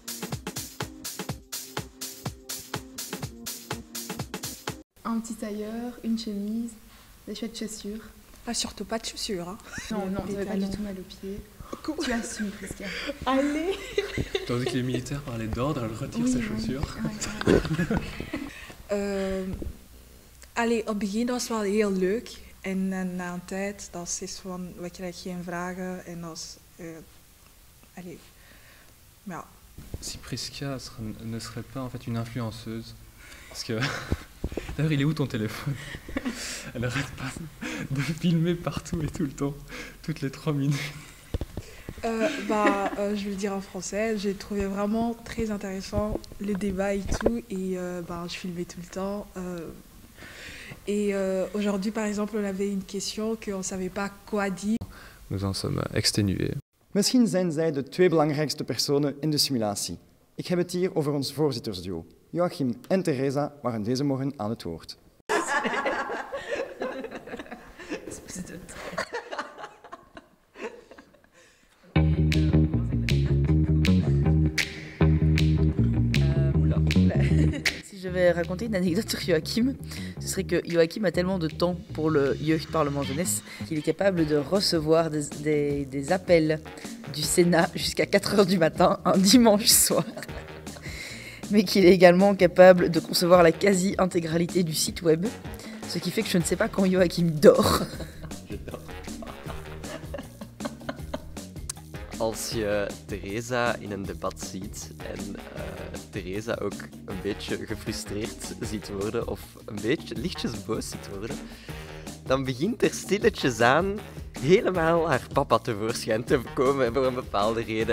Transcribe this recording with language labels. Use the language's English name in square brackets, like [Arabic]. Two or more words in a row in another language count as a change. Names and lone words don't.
[French] Un petit tailleur, une chemise, des chouettes chaussures. Ah, surtout pas de chaussures. Hein. Non, ça fait pas du tout mal aux pieds. Tu assumes, Prisca. Allez. Tandis que les militaires parlaient d'ordre, elle retire ses chaussures. [Dutch] Allee, op het begin was het wel heel leuk. En na een tijd, dat is van, we krijgen geen vragen. En dat is... ja. [French] Si Prisca ne serait pas en fait une influenceuse, parce que... D'ailleurs, il est où ton téléphone? Elle arrête pas de filmer partout et tout le temps, toutes les 3 minutes. Je vais le dire en français, j'ai trouvé vraiment très intéressant le débat et tout, et je filmais tout le temps. Aujourd'hui, par exemple, on avait une question qu'on ne savait pas quoi dire. Nous en sommes exténués. [Dutch] Misschien zijn zij de 2 belangrijkste personen in de simulatie. Ik heb het hier over ons voorzittersduo. Joachim en Theresa waren deze morgen aan het woord. [French] Si je vais raconter une anecdote sur Joachim, ce serait que Joachim a tellement de temps pour le Jeugdparlement Jeunesse qu'il est capable de recevoir des appels du Sénat jusqu'à 4h du matin, un dimanche soir. Mais qu'il est également capable de concevoir la quasi-intégralité du site web, ce qui fait que je ne sais pas quand Joachim dort. [Dutch] als je Theresa in een debat ziet en Theresa ook een beetje gefrustreerd ziet worden of een beetje lichtjes boos ziet worden, dan begint er stilletjes aan helemaal haar papa tevoorschijn te komen voor een bepaalde reden.